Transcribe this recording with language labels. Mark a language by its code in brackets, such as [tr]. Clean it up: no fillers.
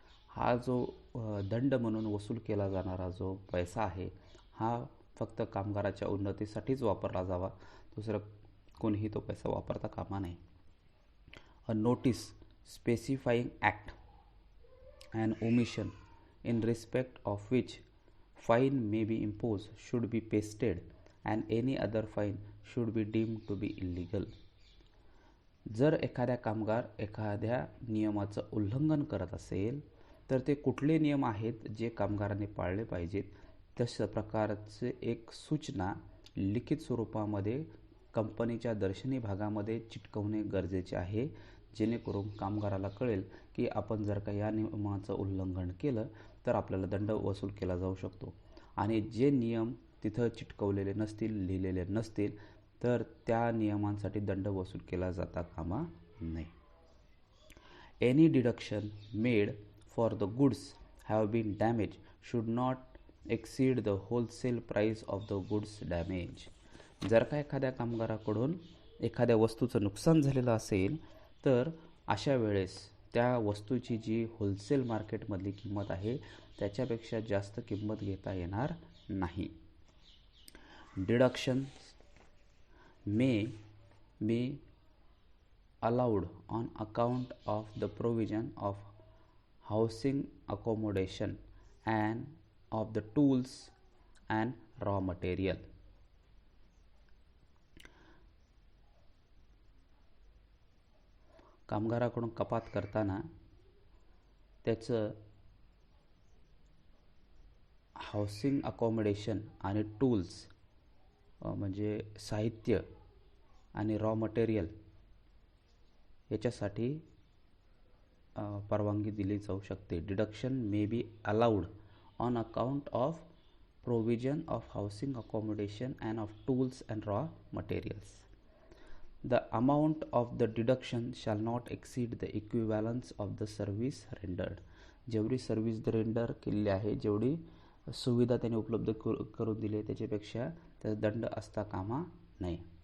[mr] हा जो दंड म्हणून वसूल केला जाणारा जो पैसा आहे हा फक्त कामगाराच्या उन्नतीसाठीच वापरला जावा, दुसरं कोणीही तो पैसा वापरता कामा नये. [en] A notice specifying act and omission in respect of which fine may be imposed should be pasted and any other fine should be deemed to be illegal. [mr] जर एखाद्या कामगार एखाद्या नियमाचं उल्लंघन करत असेल तर ते कुठले नियम आहेत जे कामगारांनी पाळले पाहिजेत तशा प्रकारचे एक सूचना लिखित स्वरूपामध्ये कंपनीच्या दर्शनी भागामध्ये चिटकवणे गरजेचे आहे, जेणेकरून कामगाराला कळेल की आपण जर का या नियमाचं उल्लंघन केलं तर आपल्याला दंड वसूल केला जाऊ शकतो. आणि जे नियम तिथं चिटकवलेले नसतील, लिहिलेले नसतील तर त्या नियमांसाठी दंड वसूल केला जाता कामा नये. [en] Any deduction made for the goods have been damage should not exceed the wholesale price of the goods damage. [mr] जर का एखाद्या कामगाराकडून एखाद्या वस्तूचं नुकसान झालेलं असेल तर अशा वेळेस त्या वस्तूची जी होलसेल मार्केटमधली किंमत आहे त्याच्यापेक्षा जास्त किंमत घेता येणार नाही. [en] Deduction may be allowed on account of the provision of housing accommodation and of the tools and raw material. [mr] कामगाराकडून कपात करताना त्याचं हाऊसिंग अकोमोडेशन आणि टूल्स म्हणजे साहित्य आणि रॉ मटेरियल याच्यासाठी परवानगी दिली जाऊ शकते. [en] Deduction may be allowed on account of provision of housing accommodation and of tools and raw materials. The amount of the deduction shall not exceed the equivalence of the service rendered. [mr] जेवढी service render केलेली आहे, जेवढी सुविधा त्याने उपलब्ध करून दिली आहे त्याच्यापेक्षा त्याचा दंड असता कामा नये.